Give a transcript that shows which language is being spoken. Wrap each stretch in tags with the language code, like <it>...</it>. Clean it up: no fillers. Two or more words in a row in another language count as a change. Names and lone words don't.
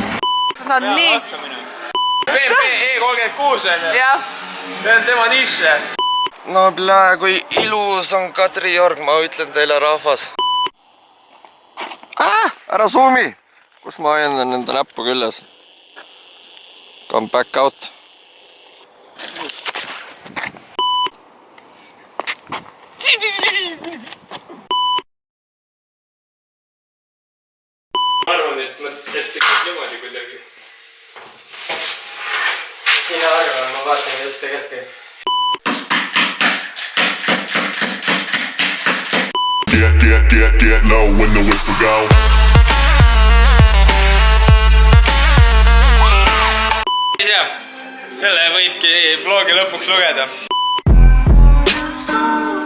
<et>Nad nii... PMP E36 on ju? Jah. See on tema nišše. No plee, kui ilus on Kadriorg, ma ütlen teile rahvas. Ära zoom'i! Kus ma hoian enda näppu küljes?</et> <en>Come back out.</en> <et>Ma arvan, et see käib niimoodi kuidagi. Siin arvan, ma vaatan, kuidas tegelikult käib.</et> <en>Get low when the whistle go.</en> <et>Selle võibki vlogi lõpuks lugeda.</et>